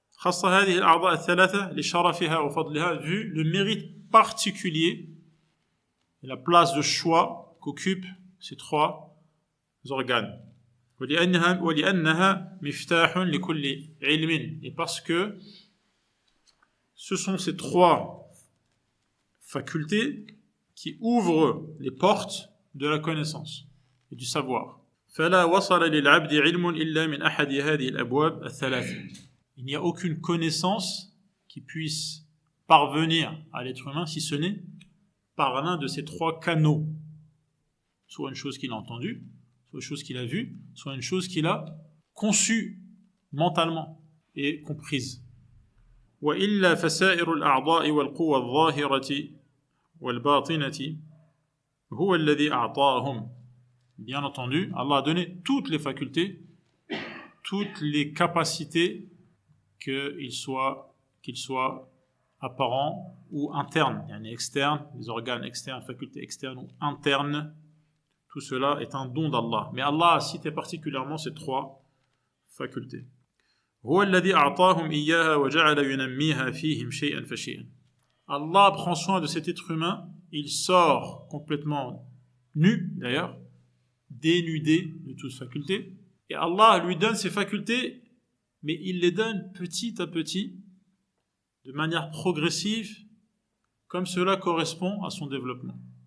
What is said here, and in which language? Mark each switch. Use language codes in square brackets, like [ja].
[ar] خص هذه الأعضاء الثلاثة لشرفها وفضلها, [fr] vu le mérite particulier et la place de choix qu'occupent ces trois organes. [ar] ولأنها مفتاح لكل علم, [fr] et parce que ce sont ces trois facultés qui ouvrent les portes de la connaissance et du savoir. [ar] فلا وصل للعبد علم إلا من أحد هذه الأبواب الثلاثة. [fr] Il n'y a aucune connaissance qui puisse parvenir à l'être humain si ce n'est par l'un de ces trois canaux. Soit une chose qu'il a entendue, soit une chose qu'il a vue, soit une chose qu'il a conçue mentalement et comprise. [ar] وإلا فسائر الأعضاء والقوى الظاهرة والباطنة هو الذي أعطاهم. [fr] Bien entendu, Allah a donné toutes les facultés, toutes les capacités, qu'ils soient apparents ou internes, yani externes, les organes externes, facultés externes ou internes. Tout cela est un don d'Allah. Mais Allah a cité particulièrement ces trois facultés. [ar] هو الذي أعطاهم إياها وجعل ينميها فيهم شيئا فشيئا. [fr] Allah prend soin de cet être humain, il sort complètement nu d'ailleurs, dénudé de toute faculté, et Allah lui donne ses facultés, mais il les donne petit à petit, de manière progressive, comme cela correspond à son développement.